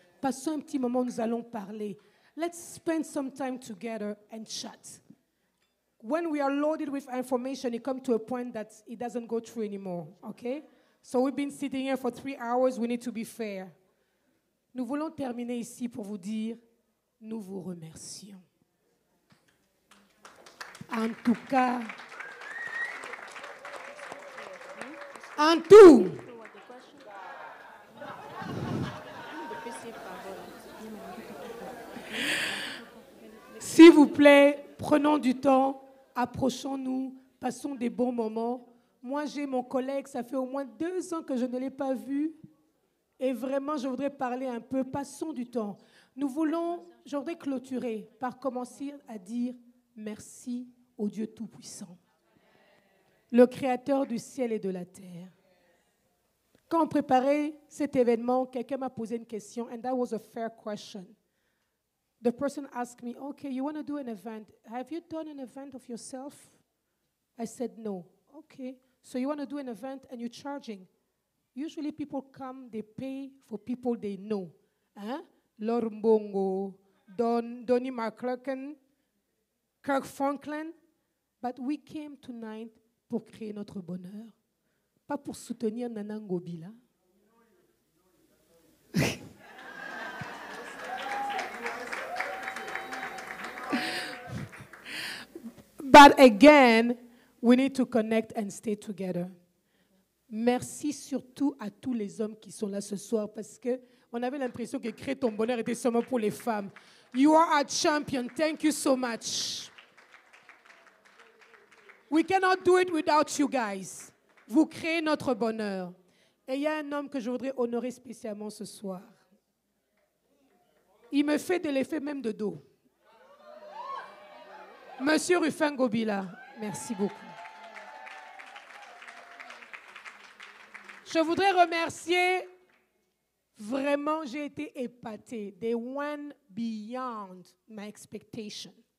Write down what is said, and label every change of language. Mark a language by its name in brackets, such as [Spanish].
[French] Passons un petit moment, nous allons parler. [English] Let's spend some time together and chat. When we are loaded with information, it comes to a point that it doesn't go through anymore, okay? So we've been sitting here for 3 hours, we need to be fair. [French] Nous voulons terminer ici pour vous dire, nous vous remercions. En tout cas, en tout, s'il vous plaît, prenons du temps, approchons-nous, passons des bons moments. Moi, j'ai mon collègue, ça fait au moins 2 ans que je ne l'ai pas vu. Et vraiment, je voudrais parler un peu. Passons du temps. Je voudrais clôturer par commencer à dire merci au Dieu Tout-Puissant, le Créateur du ciel et de la terre. Quand on préparait cet événement, quelqu'un m'a posé une question, [English] and that was a fair question. The person asked me, okay, you want to do an event. Have you done an event of yourself? I said, no. Okay, so you want to do an event and you're charging. Usually people come, they pay for people they know. Laure Mbongo, Donnie McClurkin, Kirk Franklin. But we came tonight [French] pour créer notre bonheur, pas pour soutenir Nana Ngobila. [English] But again, we need to connect and stay together. [French] Merci surtout à tous les hommes qui sont là ce soir parce qu'on avait l'impression que créer ton bonheur était seulement pour les femmes. [English] You are a champion. Thank you so much. We cannot do it without you guys. [French] Vous créez notre bonheur. Et il y a un homme que je voudrais honorer spécialement ce soir. Il me fait de l'effet même de dos. Monsieur Rufin Ngobila, merci beaucoup. Je voudrais remercier, vraiment, j'ai été épatée. [English] They went beyond my expectation.